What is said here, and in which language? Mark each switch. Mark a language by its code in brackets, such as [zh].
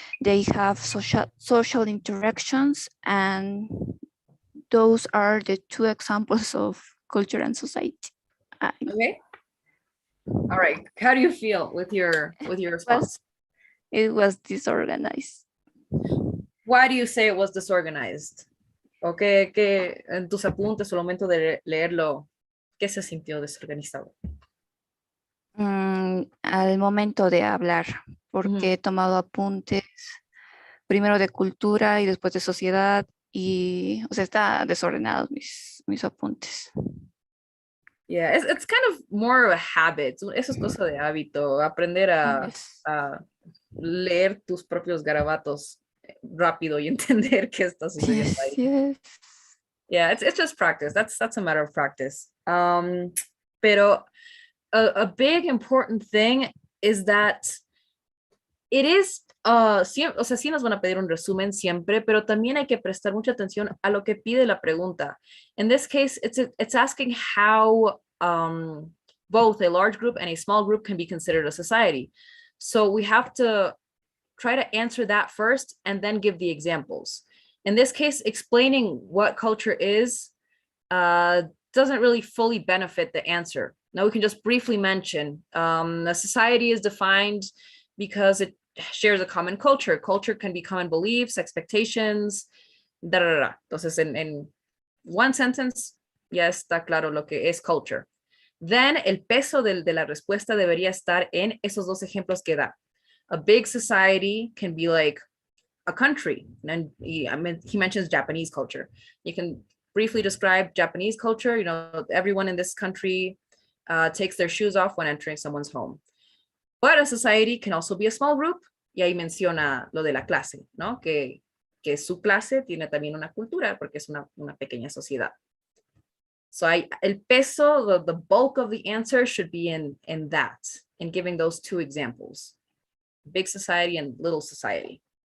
[en] They have social interactions, and those are the two examples of culture and society. Okay. All right. How do you feel with your response? It was disorganized. Why do you say it was disorganized? [es] ¿O qué en tus apuntes al momento de leerlo, qué se sintió desorganizado? Al momento de hablar, porque he tomado apuntes primero de cultura y después de sociedad y, o sea, está desordenados mis apuntes. [en] Yeah, it's kind of more of a habit. [es] Eso es cosa de hábito, aprender a leer tus propios garabatos rápido y entender qué está sucediendo ahí. [en] Yes. Yeah, it's just practice. That's a matter of practice. [es] Pero [en] a big important thing is that it is, [es] o sea, sí nos van a pedir un resumen siempre, pero también hay que prestar mucha atención a lo que pide la pregunta. [en] In this case, it's asking how both a large group and a small group can be considered a society. So we have to try to answer that first and then give the examples. In this case, explaining what culture is doesn't really fully benefit the answer. Now we can just briefly mention a society is defined because it shares a common culture. Culture can be common beliefs, expectations, da, da, da. [es] Entonces, en one sentence, ya está claro lo que es culture. [en] Then, [es] el peso de la respuesta debería estar en esos dos ejemplos que da. [en] A big society can be like a country. And he mentions Japanese culture. You can briefly describe Japanese culture. You know, everyone in this country takes their shoes off when entering someone's home. But a society can also be a small group, [es] y ahí menciona lo de la clase, ¿no? Que su clase tiene también una cultura, porque es una pequeña sociedad. [en] So [es] el peso, [en] the bulk of the answer should be in that, in giving those two examples. Big society and little society.